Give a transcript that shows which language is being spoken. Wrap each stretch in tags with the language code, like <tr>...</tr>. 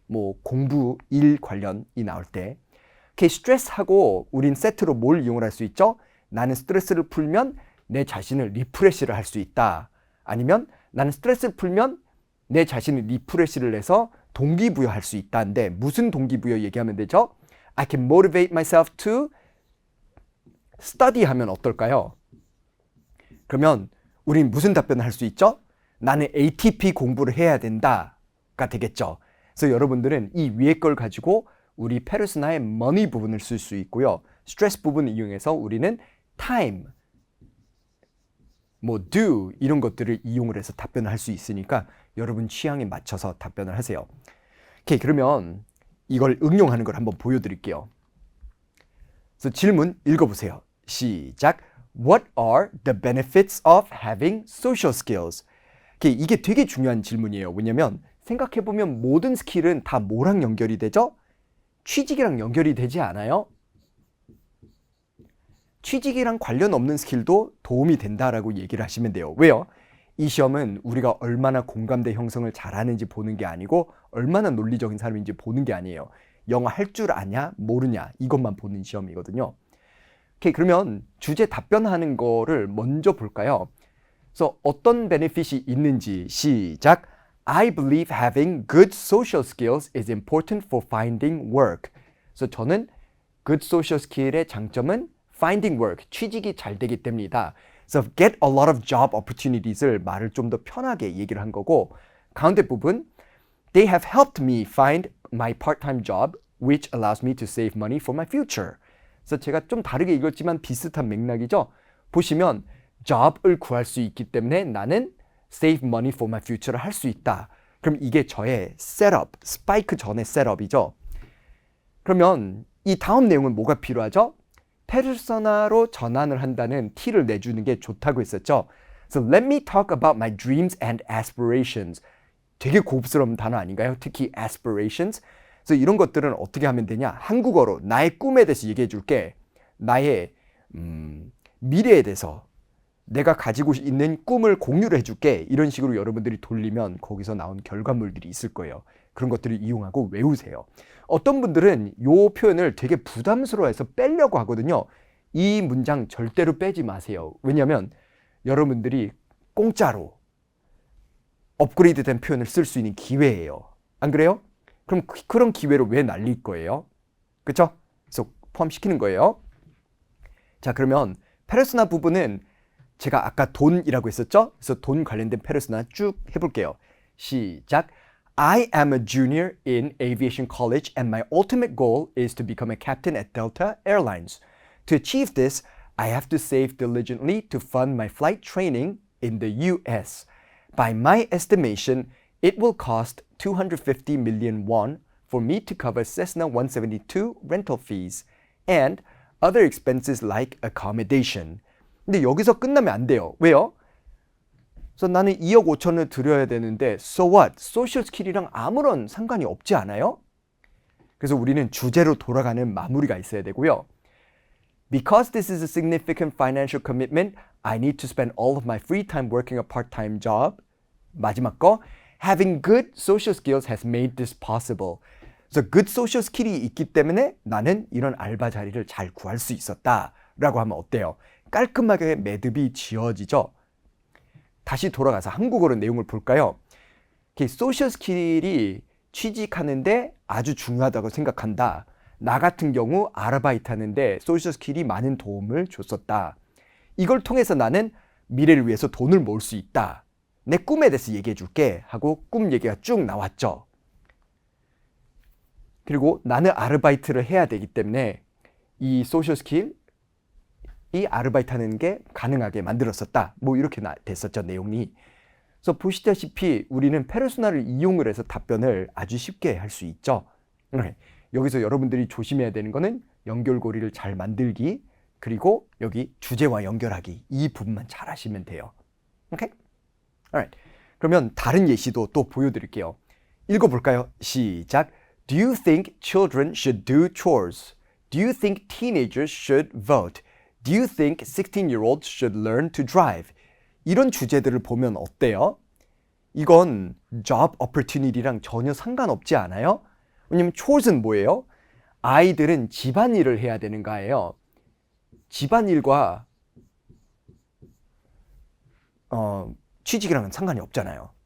<ko>뭐 공부, 일 관련이 나올 때. 스트레스하고 우린 세트로 뭘 이용을 할 수 있죠? 나는 스트레스를 풀면 내 자신을 리프레시를 할 수 있다. 아니면 나는 스트레스를 풀면 내 자신을 리프레시를 해서 동기부여할 수 있다는데 무슨 동기부여 얘기하면 되죠?</ko> <en>I can motivate myself to study</en> <ko>하면 어떨까요? 그러면 우린 무슨 답변을 할 수 있죠? 나는 ATP 공부를 해야 된다가 되겠죠. 그래서 여러분들은 이 위에 걸 가지고 우리 페르소나의 money 부분을 쓸 수 있고요. 스트레스 부분을 이용해서 우리는 time, 뭐 do 이런 것들을 이용을 해서 답변을 할 수 있으니까 여러분 취향에 맞춰서 답변을 하세요. 오케이, 그러면 이걸 응용하는 걸 한번 보여드릴게요. 그래서 질문 읽어보세요. 시작.</ko> <en>What are the benefits of having social skills?</en> <ko>이게 되게 중요한 질문이에요. 왜냐면 생각해보면 모든 스킬은 다 뭐랑 연결이 되죠? 취직이랑 연결이 되지 않아요? 취직이랑 관련 없는 스킬도 도움이 된다라고 얘기를 하시면 돼요. 왜요? 이 시험은 우리가 얼마나 공감대 형성을 잘하는지 보는 게 아니고 얼마나 논리적인 사람인지 보는 게 아니에요. 영어 할 줄 아냐, 모르냐 이것만 보는 시험이거든요. 오케이, 그러면 주제 답변하는 거를 먼저 볼까요? 그래서 어떤 베네핏이 있는지 시작.</ko> <en>I believe having good social skills is important for finding work.</en> <ko>그래서 저는 good social skill의 장점은</ko> <en>finding work,</en> <ko>취직이 잘 되기 때문이다. 그래서</ko> <en>get a lot of job opportunities,</en> <ko>을 말을 좀 더 편하게 얘기를 한 거고 가운데 부분</ko> <en>They have helped me find my part-time job, which allows me to save money for my future.</en> <ko>그래서 제가 좀 다르게 읽었지만 비슷한 맥락이죠. 보시면 job을 구할 수 있기 때문에 나는</ko> <en>save money for my future</en> <ko>를 할 수 있다. 그럼 이게 저의 셋업, 스파이크 전의 셋업이죠. 그러면 이 다음 내용은 뭐가 필요하죠? 페르소나로 전환을 한다는 티를 내주는 게 좋다고 했었죠.</ko> <en>So let me talk about my dreams and aspirations.</en> <ko>되게 고급스러운 단어 아닌가요? 특히 aspirations. 그래서 이런 것들은 어떻게 하면 되냐? 한국어로 나의 꿈에 대해서 얘기해 줄게. 나의 미래에 대해서 내가 가지고 있는 꿈을 공유를 해줄게. 이런 식으로 여러분들이 돌리면 거기서 나온 결과물들이 있을 거예요. 그런 것들을 이용하고 외우세요. 어떤 분들은 이 표현을 되게 부담스러워해서 빼려고 하거든요. 이 문장 절대로 빼지 마세요. 왜냐하면 여러분들이 공짜로 업그레이드된 표현을 쓸 수 있는 기회예요. 안 그래요? 그럼 그런 기회를 왜 날릴 거예요? 그렇죠? 그래서 포함시키는 거예요. 자, 그러면 페르소나 부분은 제가 아까 돈이라고 했었죠? 그래서 돈 관련된 페르소나 쭉 해볼게요. 시작.</ko> <en>I am a junior in aviation college and my ultimate goal is to become a captain at Delta Airlines. To achieve this, I have to save diligently to fund my flight training in the US. By my estimation, it will cost 250 million won for me to cover Cessna 172 rental fees and other expenses like accommodation.</en> <ko>근데 여기서 끝나면 안 돼요. 왜요? 그래서 나는 2억 5천을 들여야 되는데</ko> <en>so what?</en> <ko>소셜 스킬이랑 아무런 상관이 없지 않아요? 그래서 우리는 주제로 돌아가는 마무리가 있어야 되고요.</ko> <en>Because this is a significant financial commitment, I need to spend all of my free time working a part-time job.</en> <ko>마지막 거,</ko> <en>having good social skills has made this possible.</en> <ko>그래서 good social skill이 있기 때문에 나는 이런 알바 자리를 잘 구할 수 있었다라고 하면 어때요? 깔끔하게 매듭이 지어지죠. 다시 돌아가서 한국어로 내용을 볼까요? 소셜 스킬이 취직하는데 아주 중요하다고 생각한다. 나 같은 경우 아르바이트 하는데 소셜 스킬이 많은 도움을 줬었다. 이걸 통해서 나는 미래를 위해서 돈을 모을 수 있다. 내 꿈에 대해서 얘기해 줄게 하고 꿈 얘기가 쭉 나왔죠. 그리고 나는 아르바이트를 해야 되기 때문에 이 소셜 스킬, 이 아르바이트 하는 게 가능하게 만들었었다. 뭐 이렇게 됐었죠, 내용이. 그래서 보시다시피 우리는 페르소나를 이용을 해서 답변을 아주 쉽게 할 수 있죠. 여기서 여러분들이 조심해야 되는 거는 연결고리를 잘 만들기, 그리고 여기 주제와 연결하기, 이 부분만 잘 하시면 돼요. 오케이?</ko> <en>Alright.</en> <ko>그러면 다른 예시도 또 보여드릴게요. 읽어볼까요? 시작.</ko> <en>Do you think children should do chores? Do you think teenagers should vote? Do you think 16-year-olds should learn to drive?</en> <ko>이런 주제들을 보면 어때요? 이건 job opportunity랑 전혀 상관없지 않아요? 왜냐면 chores는 뭐예요? 아이들은 집안일을 해야 되는 거예요. 집안일과 취직이랑은 상관이 없잖아요.</ko>